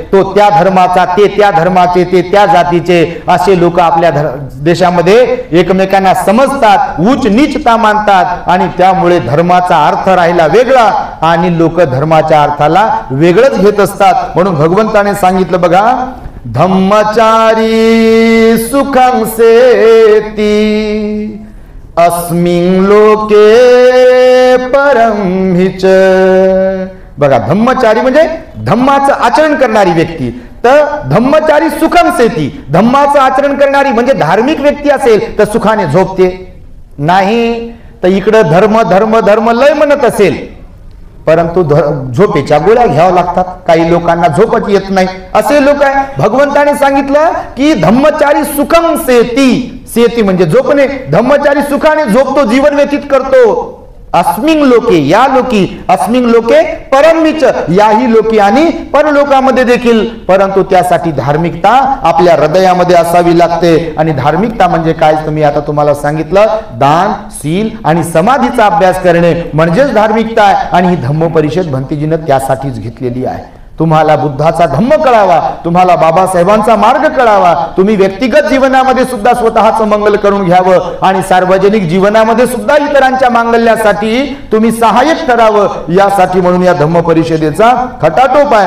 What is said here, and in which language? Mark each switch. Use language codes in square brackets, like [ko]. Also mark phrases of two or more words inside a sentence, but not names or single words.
[mr] तो त्या धर्माचा, ते त्या धर्माचे, ते त्या जातीचे, असे लोक आपल्या देशामध्ये एकमेकांना समजतात, उच्च नीचता मानतात आणि त्यामुळे धर्माचा अर्थ राहिला वेगळा आणि लोक धर्माच्या अर्थाला वेगळंच घेत असतात. म्हणून भगवंताने सांगितलं बघा, [pi] धम्मचारी सुखं सेती अस्मिन् लोके परं हिच. [mr] बघा धम्मचारी म्हणजे धम्माचं आचरण करणारी व्यक्ती. तर [pi] धम्मचारी सुखं सेती, [mr] धम्माचं आचरण करणारी म्हणजे धार्मिक व्यक्ती असेल तर सुखाने झोपते नाही. तर इकडं धर्म धर्म धर्म लय म्हणत असेल परंतु झोपेच्या गोळ्या घ्याव्या लागतात. काही लोकांना झोपच येत नाही असे लोक आहे. भगवंताने सांगितलं की [pi] धम्मचारी सुखं सेती, [mr] सेती म्हणजे झोपणे. धम्मचारी सुखाने झोपतो, जीवन व्यतीत करतो. [pi] अस्मिन लोके, [mr] या लोकी, [pi] अस्मिन लोके परमिच, [mr] याही लोकी आणि परलोकामध्ये देखील. परंतु त्यासाठी धार्मिकता आपल्या हृदयामध्ये असावी लागते. आणि धार्मिकता म्हणजे काय तुम्ही आता तुम्हाला सांगितलं, दान, शील आणि समाधीचा अभ्यास करणे म्हणजेच धार्मिकता आहे. आणि ही धम्म परिषद भंतेजीनं त्यासाठीच घेतलेली आहे. तुम्हाला बुद्धाचा धम्म कळावा, तुम्हाला बाबासाहेबांचा मार्ग कळावा, तुम्ही व्यक्तिगत जीवनामध्ये सुद्धा स्वतःचं मंगल करून घ्यावं आणि सार्वजनिक जीवनामध्ये सुद्धा इतरांच्या मांगल्यासाठी तुम्ही सहाय्यक ठरावं, यासाठी म्हणून या धम्म परिषदेचा खटाटोप आहे.